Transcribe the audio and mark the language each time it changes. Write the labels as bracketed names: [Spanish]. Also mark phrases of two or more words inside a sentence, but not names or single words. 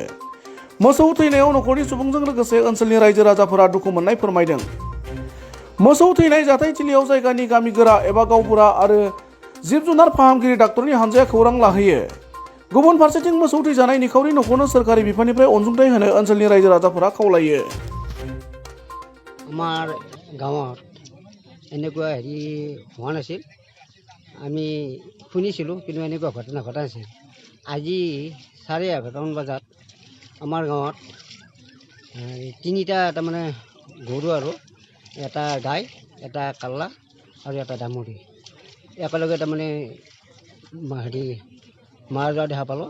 [Bodo] मोसौ थैनायाव नखरनि सुबुंजों लोगोसे ओनसोलनि रायजो राजाफोरा दुखु मोननाय फोरमायदों। मोसौ थैनाय जाथायथिलियाव जायगानि गामि गोरा एबा गावबुरा आरो जिब जुनार फाहामगिरि डाक्टरनि हानजाया खौरां लाहैयो। गुबुन फारसेथिं मोसौ थैजानाय निखावरि नखरनो सोरखारि बिफाननिफ्राय अनसुंथाइ होनो ओनसोलनि रायजो राजाफोरा खावलायो। [Assamese] আমাৰ গাঁৱত এনেকুৱা হোৱা নাছিল, আমি শুনিছিলোঁ, কিন্তু এনেকুৱা ঘটনা ঘটা নাছিল। আজি 11:30মান বজাত আমাৰ গাঁৱত তিনিটা তাৰমানে গৰু আৰু এটা গাই, এটা কাল্লা আৰু এটা দামুৰী একেলগে তাৰমানে মাৰা যোৱা দেখা পালোঁ।